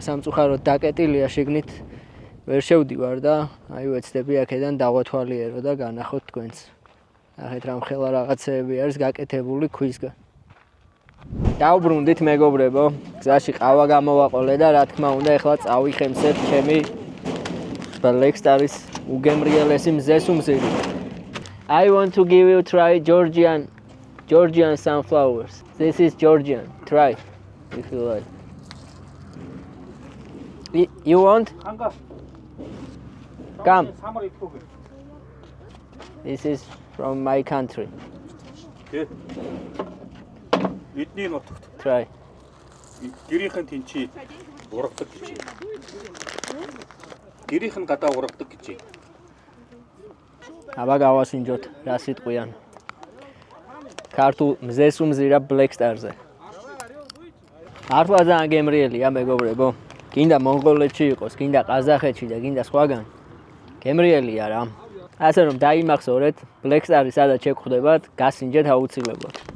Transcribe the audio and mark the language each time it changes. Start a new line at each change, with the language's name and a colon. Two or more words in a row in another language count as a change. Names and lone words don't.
Georgian: სამწუხაროდ დაკეტილია შიგნით. ვერ შევდივარ და აი ვეცდები აქედან დავათვალიერო და განახოთ თქვენს. ნახეთ რა მხელა რაღაცეები არის გაკეთებული ქვისგან. დავბრუნდით მეგობრებო, გზაში ყავა გამოვაყოლე და რა თქმა უნდა ეხლა წავიხემსებ ჩემი Black Star-ის უგემრიელესი მზეს უმზირი.
English: I want to give you try Georgian sunflowers. This is Georgian. Try if you like. You want? Come. This is from my country.
Mongolian: Эдний нутагт.
English: Try.
Mongolian: Гэрийнхэн тэнчи ургадаг гэж. Гэрийнх нь гадаа ургадаг гэж.
Georgian: აბა გავასინჯოთ რა სიტყვიან. ქართულ მზეს უმზირა Black Star-ზე. მართლა ძალიან გემრიელია მეგობრებო. გინდა მონღოლეთში იყოს, გინდა ყაზახეთში და გინდა სხვაგან. გემრიელია რა. ასე რომ დაიმახსოვრეთ, Black Star-ი სადაც შეგხვდებათ, გასინჯეთ აუცილებლად.